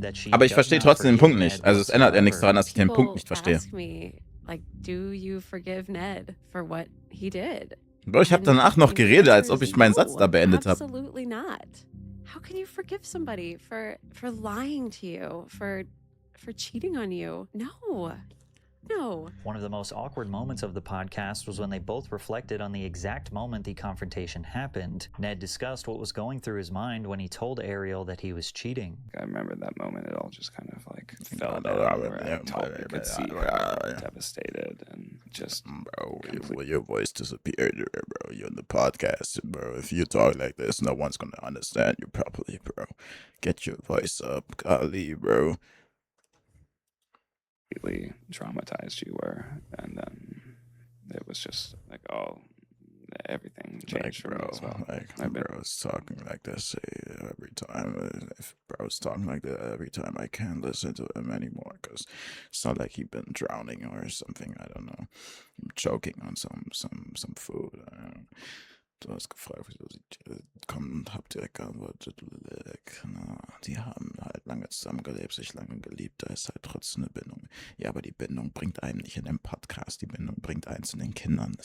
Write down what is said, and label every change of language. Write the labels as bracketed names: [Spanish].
[German] Aber ich verstehe trotzdem den Punkt nicht. Also es ändert ja nichts daran, dass ich den Punkt nicht verstehe. [English] Like, do you forgive Ned for what he did? [German] Bro, ich habe danach noch geredet, als ob ich meinen Satz da beendet habe. [English] Absolutely not. How can you forgive somebody for lying to you, for cheating on you? No. No. One of the most awkward moments of the podcast was when they both reflected on the exact moment the confrontation happened. Ned discussed what was going through his mind when he told Ariel that he was cheating. I remember that moment. It all just kind of like fell down where I totally could see how devastated and just... Bro, your voice disappeared, bro. You're in the podcast, bro. If you talk like this, no one's gonna understand you properly, bro. Get your voice up, golly, bro. Traumatized you were, and then it was just like, oh, everything changed for me as well. Bro's talking like this every time. If bro's talking like that every time, I can't listen to him anymore because it's not like he's been drowning or something. I don't know. I'm choking on some food. [German] Du hast gefragt, wieso sie kommen und hab direkt geantwortet, die haben halt lange zusammengelebt, sich lange geliebt, da ist halt trotzdem eine Bindung. Ja, aber die Bindung bringt einen nicht in den Podcast, die Bindung bringt einen zu den Kindern.